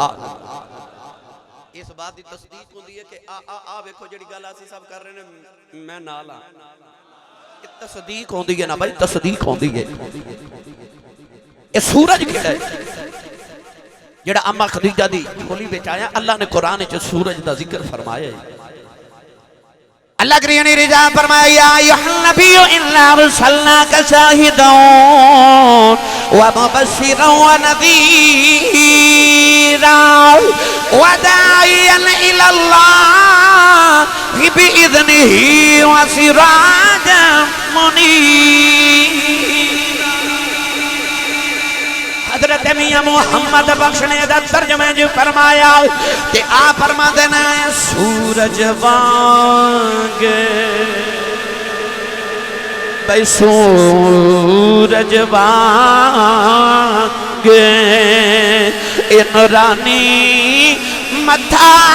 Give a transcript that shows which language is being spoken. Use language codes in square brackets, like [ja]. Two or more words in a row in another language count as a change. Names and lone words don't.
[pa] اس بات کی تصدیق ہوندی ہے کہ آ ویکھو جیہڑی گل اسیں سب کر رہے نے میں نال ہاں، یہ تصدیق ہوندی ہے نا بھائی، تصدیق ہوندی ہے. یہ سورج کیہڑا ہے جیہڑا اماں خدیجہ دی جھولی وچ آیا? اللہ نے قرآن چ سورج دا ذکر فرمایا ہے. اللہ کریم نے رجا فرمایا [ar] يا أيها النبي إنا أرسلناك شاهدا ومبشرا ونذيرا وداعيا إلى الله بإذنه وسراجا منيرا. [pa] حضرت میاں محمد بخش نے دا ترجمے چ فرمایا کہ آ فرماتے نے سورج وانگ بھائی سورج وانگ اے نورانی متھا